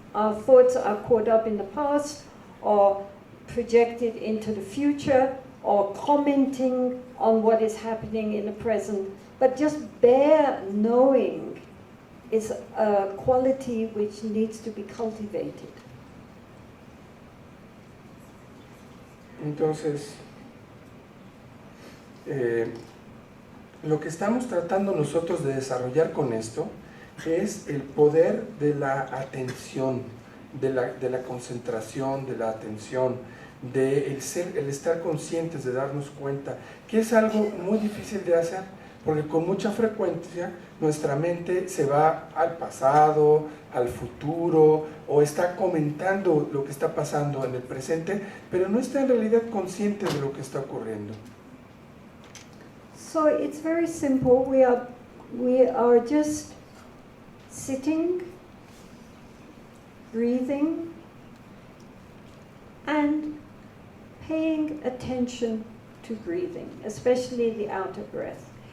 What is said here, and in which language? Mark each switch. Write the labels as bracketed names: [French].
[English] Our thoughts are caught up in the past, or projected into the future, or commenting on what is happening in the present. But just bare knowing is a quality which needs to be cultivated. [Spanish] Entonces, lo que estamos tratando nosotros de desarrollar con esto es el poder de la atención, de la concentración, de la atención, de el estar conscientes, de darnos cuenta, que es algo muy difícil de hacer, porque con mucha frecuencia nuestra mente se va al pasado, al futuro, o está comentando lo que está pasando en el presente, pero no está en realidad consciente de lo que está ocurriendo. [English] So it's very simple. We are just sitting, breathing, and paying attention to breathing, especially the outer breath.